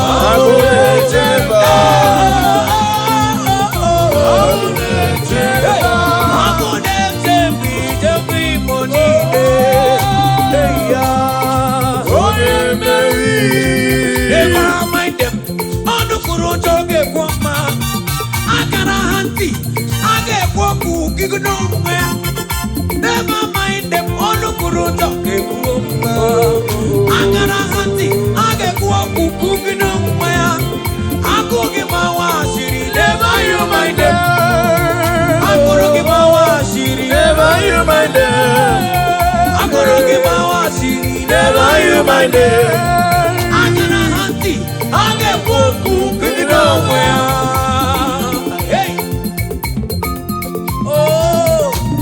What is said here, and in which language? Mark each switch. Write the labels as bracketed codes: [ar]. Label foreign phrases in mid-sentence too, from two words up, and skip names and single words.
[ig] Agụ na-eche mba. Agụ na-eche mba. Onye mmeri. [en] Never mind them. [ig] Ọnụ kwuru njọ ga-ekwu mma. Akara ha ntị. A ga-ekwu okwu gị n'onwe ya. [en] Never mind them, [ig] ọnụ kwuru ụjọ ga-ekwu okwu. Agara ha ntị, a ga-ekwu okwu gị n'onwe ya. Agụ gị ma nwa asịrị, [en] never you mind them. [ig] Agụrụ gị ma nwa asịrị, [en] never you mind them. [ig] Agụrụ gị ma nwa asịrị, [en] never you mind them. [ig] Agara ha ntị, a ga-ekwu okwu gị n'onwe ya. Hey! Oh.